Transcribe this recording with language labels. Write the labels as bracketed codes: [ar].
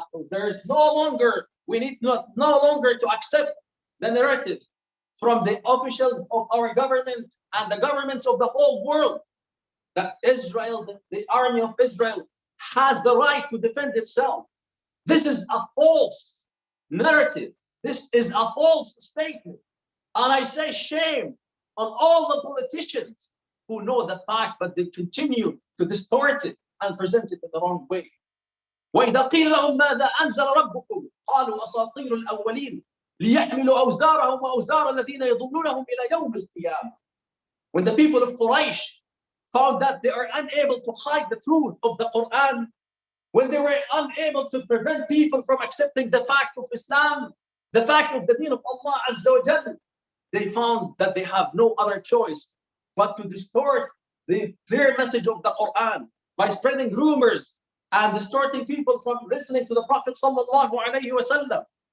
[en] There's no longer, we need no longer to accept the narrative from the officials of our government and the governments of the whole world that Israel, the army of Israel, has the right to defend itself. This is a false narrative. This is a false statement. And I say shame on all the politicians who know the fact, but they continue to distort it and present it in the wrong way. [ar] وإذا قيل لهم ماذا أنزل ربكم قالوا أساطير الأولين ليحملوا أوزارهم وأوزار الذين يضلونهم إلى يوم القيامة. [en] When the people of Quraysh found that they are unable to hide the truth of the Quran, when they were unable to prevent people from accepting the fact of Islam, the fact of the deen of Allah Azza wa Jalla, they found that they have no other choice but to distort the clear message of the Quran by spreading rumors and distorting people from listening to the Prophet sallallahu alaihi wasallam.